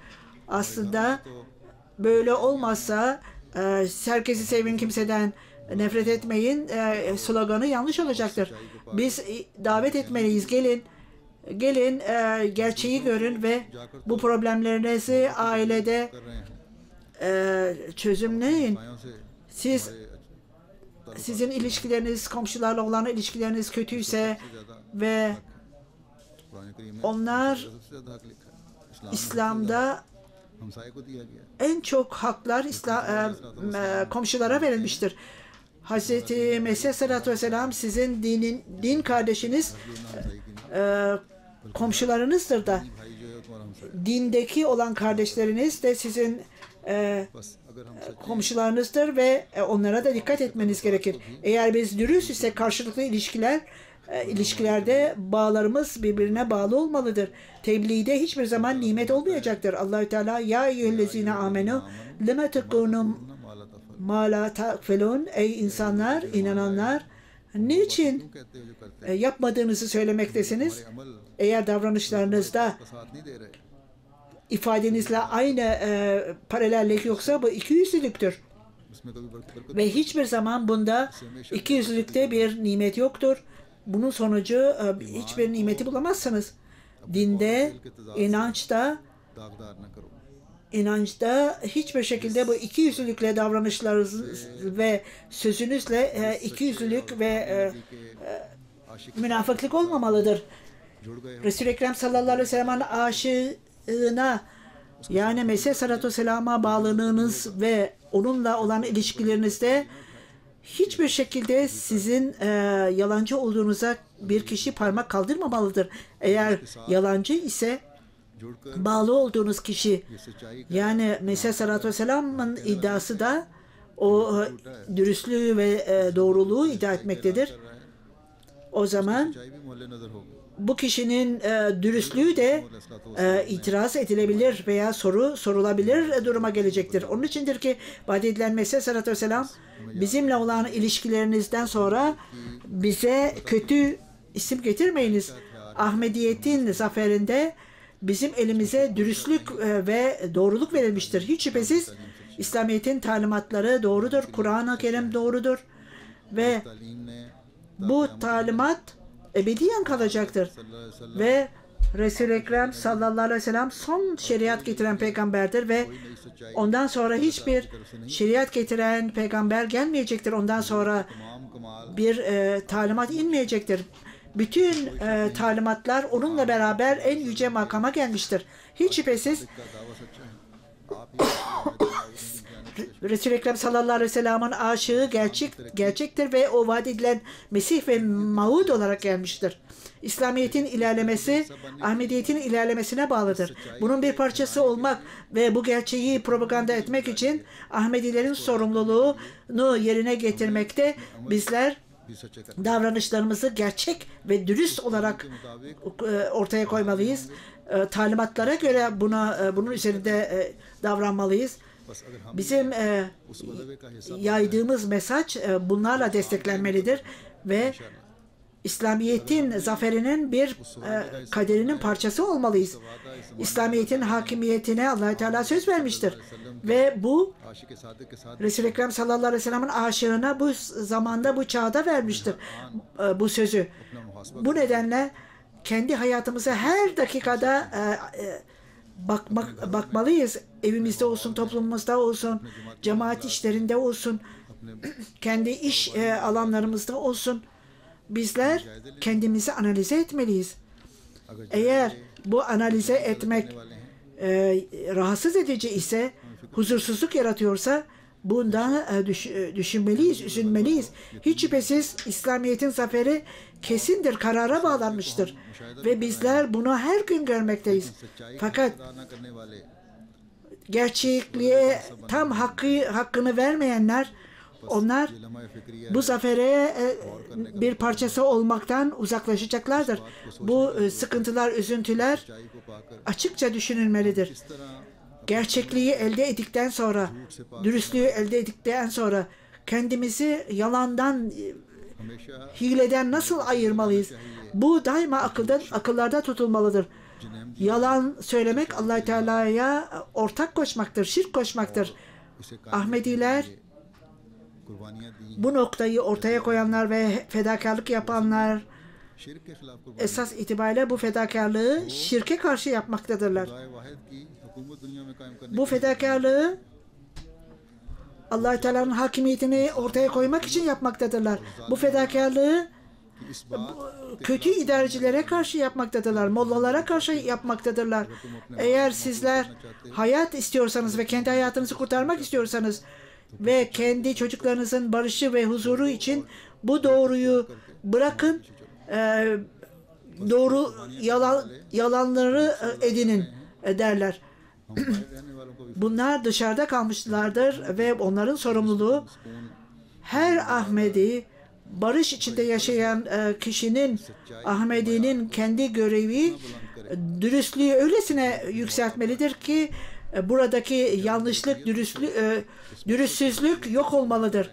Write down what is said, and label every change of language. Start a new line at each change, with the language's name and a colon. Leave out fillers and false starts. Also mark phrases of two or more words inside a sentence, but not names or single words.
Turkish: Aslında böyle olmazsa herkesi sevin, kimseden nefret etmeyin sloganı yanlış olacaktır. Biz davet etmeliyiz. Gelin gerçeği görün ve bu problemlerinizi ailede çözümleyin.
Urdu: سایوں سے
Turkish: Siz sizin ilişkileriniz, komşularla olan ilişkileriniz kötüyse ve
Urdu: قرآن کریم میں
Turkish: onlar
Urdu: سب سے زیادہ حق لکھا ہے اسلام
Turkish: İslam'da
Urdu: ہمسائے کو دیا گیا
Turkish: en çok haklar komşulara verilmiştir. Hz. Mesih
Arabic: عليه الصلاة والسلام
Turkish: sizin din kardeşiniz komşularınızdır da.
Urdu: بھائی جو ہے تمہارا ہمسایہ
Turkish: Dindeki olan kardeşleriniz de sizin
Urdu: بس اگر ہم سچے
Turkish: komşularınızdır ve onlara da dikkat etmeniz gerekir. Eğer biz dürüst ise karşılıklı ilişkilerde bağlarımız birbirine bağlı olmalıdır. Tebliğde hiçbir zaman nimet olmayacaktır. Allahü Teala
Arabic: يا أيها الذين آمنوا لما تكونم ما لا تفعلون,
Turkish: ey insanlar, inananlar, niçin
Urdu: کہتے ہو جو کرتے
Turkish: yapmadığınızı söylemektesiniz?
Urdu: ہیں عمل
Turkish: Eğer davranışlarınızda
Urdu: کا ساتھ نہیں دے رہے
Turkish: ifadenizle aynı paralellik yoksa bu ikiyüzlülüktür.
Urdu: اس میں کبھی برکت
Turkish: Ve hiçbir zaman bunda ikiyüzlülükte bir nimet yoktur. Bunun sonucu hiçbir nimeti bulamazsınız. Dinde, inançta,
Urdu: داغدار نہ کرو
Turkish: inançta hiçbir şekilde bu ikiyüzlülükle davranışlarınız ve sözünüzle ikiyüzlülük ve münafıklık olmamalıdır.
Urdu: جڑ گئے
Turkish: Resul-i Ekrem
Arabic: صلى الله عليه وسلم'in
Turkish: aşığına, yani Mesih
Arabic: صلى الله عليه وسلم'e
Turkish: bağlılığınız ve onunla olan ilişkilerinizde hiçbir şekilde sizin yalancı olduğunuza bir kişi parmak kaldırmamalıdır. Eğer yalancı ise
Urdu: جڑ کر
Turkish: bağlı olduğunuz kişi,
Urdu: یہ سچائی
Turkish: yani Mesih
Arabic: صلى الله عليه وسلم'in
Turkish: iddiası da o dürüstlüğü ve doğruluğu iddia etmektedir. O zaman
Urdu: سچائی بھی محلے نظر ہوگی
Turkish: bu kişinin dürüstlüğü de itiraz edilebilir veya sorulabilir duruma gelecektir. Onun içindir ki vaat edilen Mesih
Arabic: عليه الصلاة والسلام
Turkish: bizimle olan ilişkilerinizden sonra bize kötü isim getirmeyiniz. Ahmediyet'in zaferinde bizim elimize dürüstlük ve doğruluk verilmiştir. Hiç şüphesiz İslamiyet'in talimatları doğrudur. Kur'an-ı Kerim doğrudur. Ve
Urdu: تعلیم نے
Turkish: bu talimat ebediyen kalacaktır. Ve Resul-i Ekrem
Arabic: صلى الله عليه وسلم
Turkish: son şeriat getiren peygamberdir ve ondan sonra hiçbir şeriat getiren peygamber gelmeyecektir. Ondan sonra
Urdu: تمام کمال
Turkish: bir talimat inmeyecektir. Bütün talimatlar onunla beraber en yüce makama gelmiştir. Hiç şüphesiz
Urdu: کا دعویٰ سچا ہے آپ ہی
Turkish: Resul-i Ekrem
Arabic: صلى الله عليه وسلم'in
Turkish: aşığı gerçektir ve o vaat edilen Mesih ve Maud olarak gelmiştir. İslamiyet'in ilerlemesi, Ahmediyet'in ilerlemesine bağlıdır. Bunun bir parçası olmak ve bu gerçeği propaganda etmek için Ahmedilerin sorumluluğunu yerine getirmekte bizler
Urdu: بھی سچے کر
Turkish: davranışlarımızı gerçek ve dürüst olarak ortaya koymalıyız. Talimatlara göre bunun üzerinde davranmalıyız.
Urdu: بس اگر ہم
Turkish: Bizim
Urdu: اس ودوے کا حصہ
Turkish: yaydığımız mesaj bunlarla desteklenmelidir ve İslamiyet'in zaferinin bir kaderinin parçası olmalıyız. İslamiyet'in hakimiyetine Allah Teala söz vermiştir ve bu
Urdu: عاشق صادق کے ساتھ
Turkish: Resul-i Ekrem
Arabic: صلى الله عليه وسلم'in
Turkish: aşığına bu zamanda, bu çağda vermiştir bu sözü.
Urdu: اپنا محاسبہ
Turkish: Bu nedenle kendi hayatımıza her dakikada bakmalıyız. Evimizde olsun, toplumumuzda olsun, cemaat işlerinde olsun, kendi iş alanlarımızda olsun. Bizler kendimizi analize etmeliyiz. Eğer bu analize etmek rahatsız edici ise, huzursuzluk yaratıyorsa bundan düşünmeliyiz, üzülmeliyiz. Hiç şüphesiz İslamiyet'in zaferi kesindir, karara bağlanmıştır. Ve bizler bunu her gün görmekteyiz. Fakat
Urdu: ادا نہ کرنے والے
Turkish: gerçekliğe tam hakkını vermeyenler, onlar
Urdu: لمحہ فکریہ
Turkish: bu zafere bir parçası olmaktan uzaklaşacaklardır. Bu sıkıntılar, üzüntüler
Urdu: سچائی کو پا کر
Turkish: açıkça düşünülmelidir.
Urdu: اس طرح
Turkish: Gerçekliği elde ettikten sonra, dürüstlüğü elde ettikten sonra kendimizi yalandan,
Urdu: ہمیشہ
Turkish: hileden nasıl ayırmalıyız? Bu daima akıllarda tutulmalıdır. Yalan söylemek Allah Teala'ya ortak koşmaktır, şirk koşmaktır.
Urdu: اسے
Turkish: Ahmediler
Urdu: قربانیاں دی
Turkish: bu noktayı ortaya koyanlar ve fedakarlık yapanlar
Urdu: شرک کے خلاف قربانی
Turkish: esas itibariyle bu fedakarlığı şirke karşı yapmaktadırlar.
Urdu: خدائے واحد کی حکومت دنیا میں قائم کرنے
Turkish: Bu fedakarlığı Allah Teala'nın hakimiyetini ortaya koymak için yapmaktadırlar. Bu fedakarlığı
Urdu: کہ اس بات
Turkish: kötü idarecilere karşı yapmaktadırlar. Mollalara karşı yapmaktadırlar. Eğer sizler hayat istiyorsanız ve kendi hayatınızı kurtarmak istiyorsanız ve kendi çocuklarınızın barışı ve huzuru için bu doğruyu bırakın, doğru yalanları edinin derler.
Urdu: ہم باہر رہنے والوں کو بھی
Turkish: Bunlar dışarıda kalmışlardır ve onların sorumluluğu her Ahmedi, barış içinde yaşayan kişinin, Ahmedi'nin kendi görevi dürüstlüğü öylesine yükseltmelidir ki buradaki yanlışlık, dürüstsüzlük yok olmalıdır.